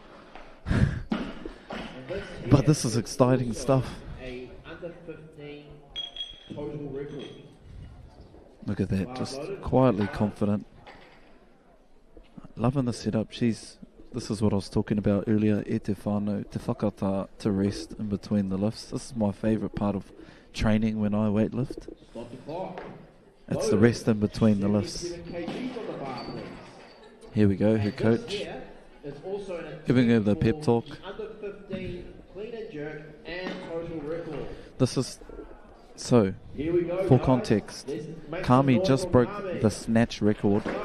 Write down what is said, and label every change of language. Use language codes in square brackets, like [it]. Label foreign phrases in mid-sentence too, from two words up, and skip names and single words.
[en] But this is exciting stuff. Look at that, just quietly confident. Loving the setup. This is what I was talking about earlier, [mi] e te whānau, te whakata, [en] to rest in between the lifts. This is my favourite part of training when I weightlift. It's the rest in between the lifts. Here we go, her coach, giving her the pep talk. This is, so, for context, Kami just broke the Snatch record.